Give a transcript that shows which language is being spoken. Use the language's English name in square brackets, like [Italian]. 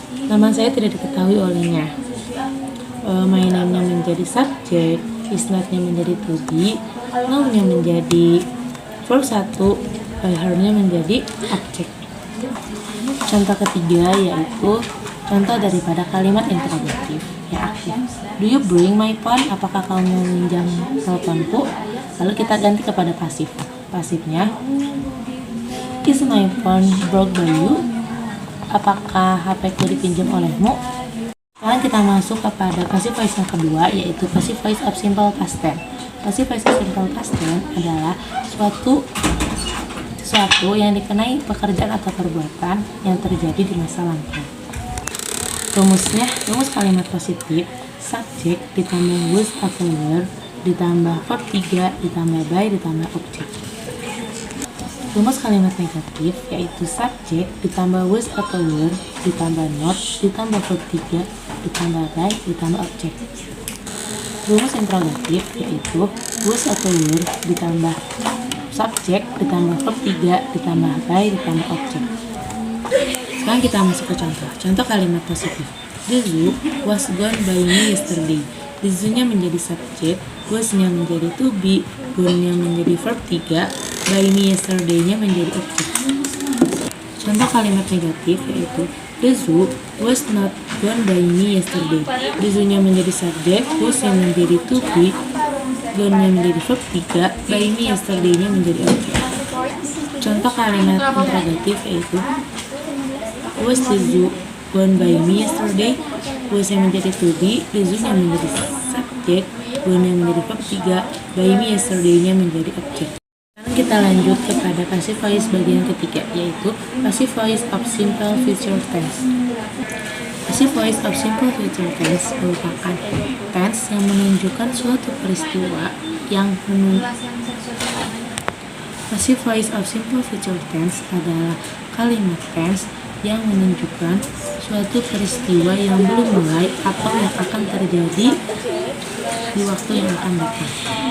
[Indonesian] Nama saya tidak diketahui olehnya. My name-nya menjadi subjek, is not-nya menjadi to be, know-nya menjadi verb 1, by her-nya menjadi objek. Contoh ketiga yaitu contoh daripada kalimat interrogatif yang aktif. [English] Do you bring my phone? [Indonesian] Apakah kamu meminjam teleponku? Lalu kita ganti kepada pasif. [English] Pasifnya, is my phone broke by you? [Indonesian] Apakah HP-ku dipinjam olehmu? [English] Sekarang kita [Indonesian] masuk kepada passive voice yang kedua yaitu passive voice of simple past tense. Passive voice of simple past tense adalah sesuatu yang dikenai pekerjaan atau perbuatan yang terjadi di masa lampau. Rumusnya, rumus kalimat positif subjek ditambah was atau were ditambah verb 3 ditambah by ditambah objek. Rumus kalimat negatif yaitu subjek ditambah was atau were ditambah not ditambah verb 3 ditambah by ditambah objek. Rumus interrogatif yaitu was atau were ditambah subjek ditambah verb 3 ditambah by ditambah objek. Sekarang kita masuk ke contoh kalimat positif. [English] The zoo was gone by me yesterday. [Indonesian] The zoo-nya menjadi subjek, was-nya menjadi to be, gone-nya menjadi verb 3, by me yesterday-nya menjadi objek. Contoh kalimat negatif yaitu [English] the zoo was not gone by me yesterday. [Indonesian] The zoo-nya menjadi subjek, was-nya menjadi to be, gone-nya menjadi verb 3, buy me yesterday-nya menjadi objek. Contoh kalimat interrogatif yaitu [English] was the zoo gone by me yesterday. [Indonesian] Was-nya menjadi to be, the zoo-nya menjadi subjek, gone-nya menjadi verb 3, by me yesterday-nya menjadi objek. Sekarang kita lanjut kepada passive voice bagian ketiga, yaitu passive voice of simple future tense. Passive voice of simple future tense merupakan tense yang menunjukkan suatu peristiwa yang Passive voice of simple future tense adalah kalimat tense yang menunjukkan suatu peristiwa yang belum mulai atau yang akan terjadi di waktu yang akan datang.